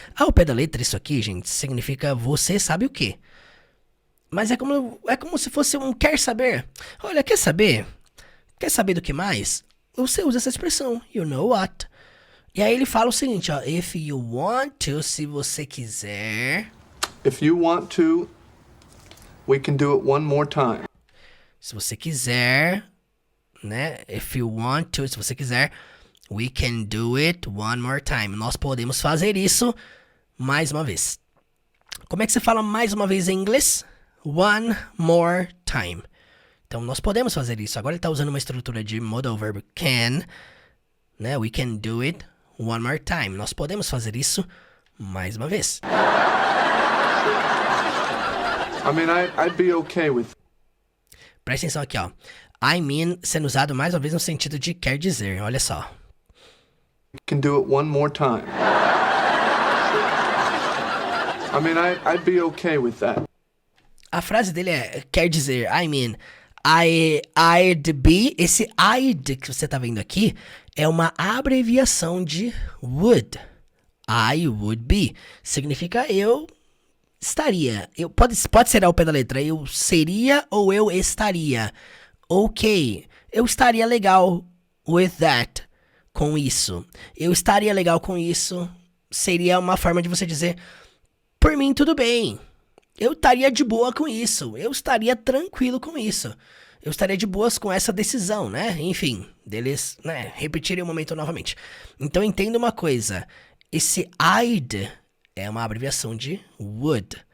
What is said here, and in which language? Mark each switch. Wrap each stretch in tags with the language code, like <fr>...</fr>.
<pt>Ao pé da letra, isso aqui, gente, significa você sabe o quê? Mas é como se fosse um quer saber. Olha, quer saber? Quer saber do que mais? Você usa essa expressão,</pt> <en>you know what?</en> <pt>E aí ele fala o seguinte, ó.</pt> <en>If you want to,</en> <pt>se você quiser...</pt> <en>If you want to, we can do it one more time.</en> <pt>Se você quiser, né?</pt> <en>If you want to,</en> <pt>se você quiser,</pt> <en>we can do it one more time.</en> <pt>Nós podemos fazer isso mais uma vez. Como é que você fala mais uma vez em inglês?</pt> <en>One more time.</en> <pt>Então, nós podemos fazer isso. Agora ele está usando uma estrutura de modal verb can, né?</pt> <en>We can do it one more time.</en> <pt>Nós podemos fazer isso mais uma vez.</pt> <en>I mean, I'd be okay with...</en> <pt>Presta atenção aqui, ó.</pt> <en>I mean</en> <pt>sendo usado mais uma vez no sentido de quer dizer. Olha só.</pt> <en>We can do it one more time. I mean, I'd be okay with that.</en> <pt>A frase dele é quer dizer,</pt> <en>I mean... I'd be,</en> <pt>esse I'd que você tá vendo aqui é uma abreviação de would.</pt> <en>I would be.</en> <pt>Significa eu estaria. Pode ser ao pé da letra. Eu seria ou eu estaria. Ok. Eu estaria legal</pt> <en>with that.</en> <pt>Com isso. Eu estaria legal com isso. Seria uma forma de você dizer, por mim tudo bem. Eu estaria de boa com isso. Eu estaria tranquilo com isso. Eu estaria de boas com essa decisão, né? Enfim, deles, né? Repetirem o momento novamente. Então, entenda uma coisa. Esse I'd é uma abreviação de would.</pt>